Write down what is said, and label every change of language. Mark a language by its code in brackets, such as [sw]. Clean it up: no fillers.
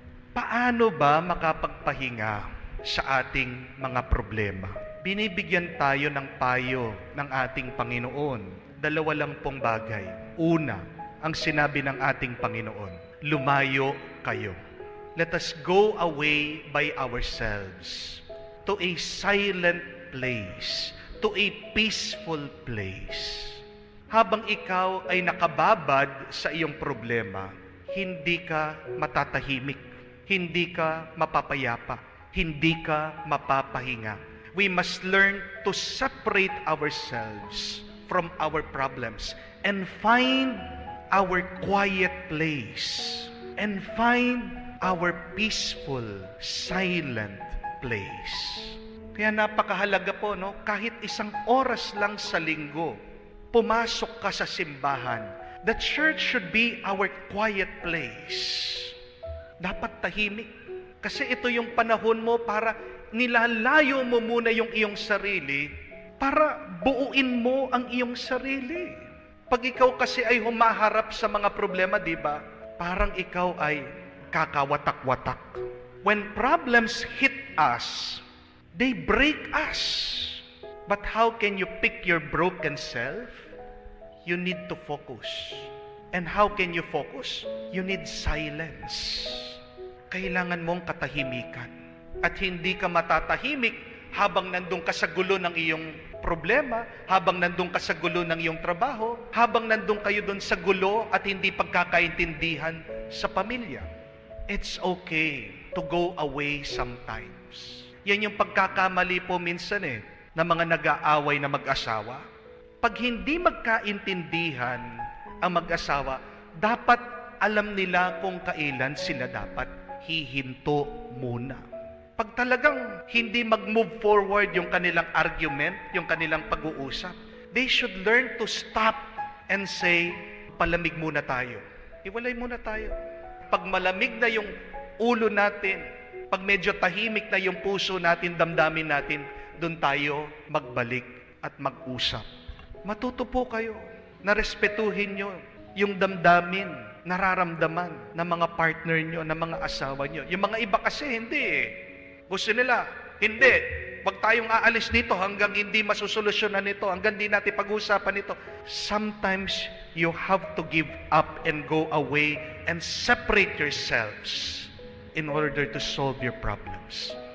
[tl] Paano ba makapagpahinga sa ating mga problema? Binibigyan tayo ng payo ng ating Panginoon. Dalawa lang pong bagay. Una, ang sinabi ng ating Panginoon, lumayo kayo. [en] Let us go away by ourselves to a silent place, to a peaceful place. [tl] Habang ikaw ay nakababad sa iyong problema, hindi ka matatahimik, hindi ka mapapayapa, hindi ka mapapahinga. [en] We must learn to separate ourselves from our problems and find our quiet place and find our peaceful, silent place. [tl] Kaya napakahalaga po, no? Kahit isang oras lang sa linggo, pumasok ka sa simbahan. [en] The church should be our quiet place. [tl] Dapat tahimik. Kasi ito yung panahon mo para nilalayo mo muna yung iyong sarili para buuin mo ang iyong sarili. Pag ikaw kasi ay humaharap sa mga problema, di ba? Parang ikaw ay kakawatak-watak. [en] When problems hit us, they break us. But how can you pick your broken self? You need to focus. And how can you focus? You need silence. [tl] Kailangan mong katahimikan. At hindi ka matatahimik habang nandun ka sa gulo ng iyong problema, habang nandun ka sa gulo ng iyong trabaho, habang nandun kayo dun sa gulo at hindi pagkakaintindihan sa pamilya. [en] It's okay to go away sometimes. [tl] Yan yung pagkakamali po minsan ng mga nag-aaway na mag-asawa. Pag hindi magkaintindihan ang mag-asawa, dapat alam nila kung kailan sila dapat hihinto muna. Pag talagang hindi mag-move forward yung kanilang argument, yung kanilang pag-uusap, [en] they should learn to stop and say, [tl] palamig muna tayo. Iwalay muna tayo. Pag malamig na yung ulo natin, pag medyo tahimik na yung puso natin, damdamin natin, doon tayo magbalik at mag-usap. Matuto po kayo na respetuhin nyo yung damdamin, nararamdaman ng mga partner nyo, ng mga asawa nyo. Yung mga iba kasi hindi Gusto nila, hindi. Wag tayong aalis dito hanggang hindi masusolusyonan ito, hanggang hindi natin pag-uusapan ito. [en] Sometimes, you have to give up and go away and separate yourselves in order to solve your problems.